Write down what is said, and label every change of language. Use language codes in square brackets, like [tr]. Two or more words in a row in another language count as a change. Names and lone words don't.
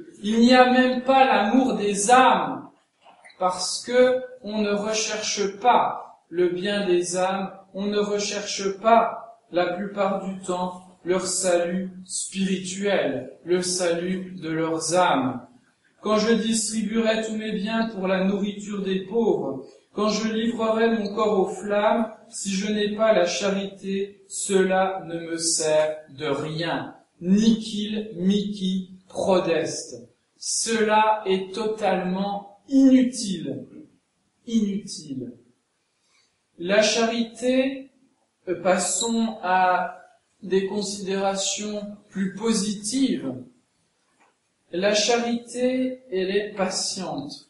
[fr] Il n'y a même pas l'amour des âmes, parce que on ne recherche pas le bien des âmes, on ne recherche pas, la plupart du temps, leur salut spirituel, le salut de leurs âmes. Quand je distribuerai tous mes biens pour la nourriture des pauvres, quand je livrerai mon corps aux flammes, si je n'ai pas la charité, cela ne me sert de rien. [la] Nihil mihi prodest. [fr] Cela est totalement inutile. Inutile. La charité, passons à des considérations plus positives. La charité, elle est patiente.